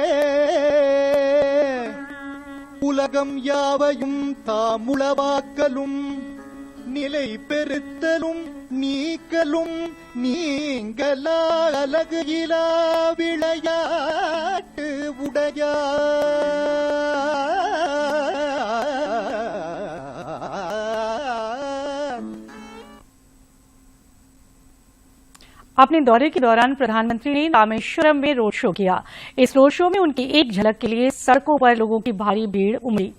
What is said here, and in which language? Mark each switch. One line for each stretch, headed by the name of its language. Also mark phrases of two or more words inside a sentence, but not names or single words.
Tamil: உலகம் யாவையும் தாமுளவாக்கலும் நிலை பெறுத்தலும் நீக்கலும் நீங்களா அழகு இலா விளையாட்டு உடையார்।
Hindi: अपने दौरे के दौरान प्रधानमंत्री ने रामेश्वरम में रोड शो किया। इस रोड शो में उनकी एक झलक के लिए सड़कों पर लोगों की भारी भीड़ उमड़ी।